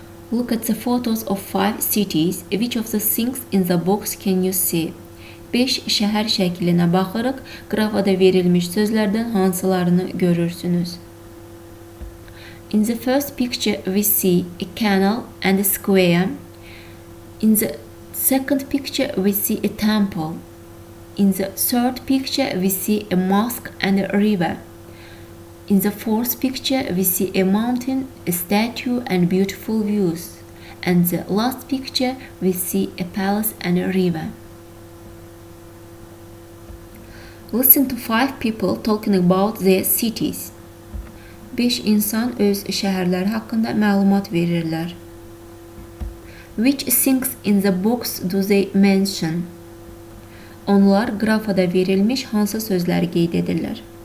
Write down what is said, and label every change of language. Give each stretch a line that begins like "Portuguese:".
English: Look at the photos of 5 cities. Which of the things in the box can you see?
Azerbaijani: 5 şəhər şəklinə baxırıq. Qrafada verilmiş sözlərdən hansılarını görürsünüz?
English: In the first picture, we see a canal and a square. In the second picture, we see a temple. In the third picture, we see a mosque and a river. In the fourth picture, we see a mountain, a statue, and beautiful views. And the last picture, we see a palace and a river. Listen to 5 people talking about their cities.
Azerbaijani: 5 insan öz şəhərləri haqqında məlumat verirlər.
English: Which things in the box do they mention?
Azerbaijani: Onlar qrafada verilmiş hansı sözləri qeyd edirlər?